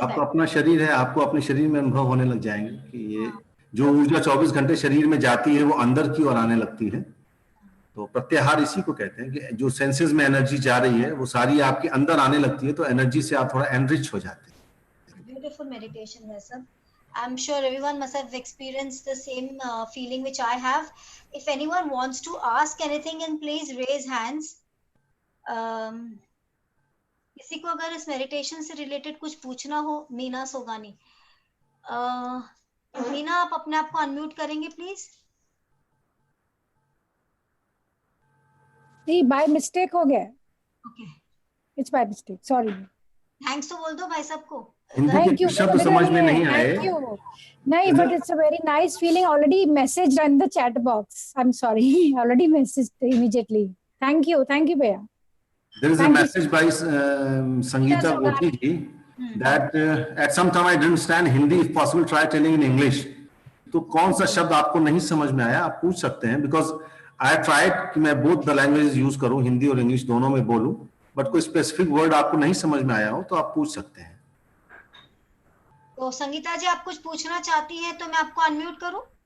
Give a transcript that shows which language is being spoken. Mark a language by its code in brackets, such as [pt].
[hi] आपको अपना शरीर है, आपको अपने शरीर में अनुभव होने लग जाएंगे कि ये जो ऊर्जा 24 घंटे शरीर में जाती है वो अंदर की ओर आने लगती है। तो प्रत्याहार इसी को कहते हैं कि जो सेंसेस में एनर्जी जा रही है वो सारी आपके अंदर आने लगती है, तो एनर्जी से आप थोड़ा एनरिच हो जाते हैं। ब्यूटीफुल मेडिटेशन है सब। [en] I'm sure everyone must have experienced the same feeling which I have. If anyone wants to ask anything, and please raise hands. [hi] किसी को अगर इस मेडिटेशन से रिलेटेड कुछ पूछना हो, मीना सोगानी, मीना आप अपने आप को अनम्यूट करेंगे प्लीज? नहीं, [en] by mistake [hi] हो गया। [en] Okay, it's by mistake, sorry. [hi] Thanks तो बोल दो भाई सबको। हिंदी [en] Thank के you. [hi] कुछ शब्द समझ में नहीं आए। [en] Thank you. No, but it's a very nice feeling. Already messaged in the chat box. I'm sorry. Already messaged immediately. Thank you. Thank you, Bhaiya. There is a Thank you. message by Sangeeta Gothi ji that at some time I didn't understand Hindi. If possible, try telling in English. [hi] तो कौन सा शब्द आपको नहीं समझ में आया आप पूछ सकते हैं, [en] because I tried [hi] कि मैं [en] both the languages use [hi] करूं, हिंदी और इंग्लिश दोनों में बोलूं, बट कोई स्पेसिफिक वर्ड आपको नहीं समझ में आया हो तो आप पूछ सकते हैं। तो संगीता जी आप कुछ पूछना चाहती हैं तो मैं आपको अनम्यूट करूं?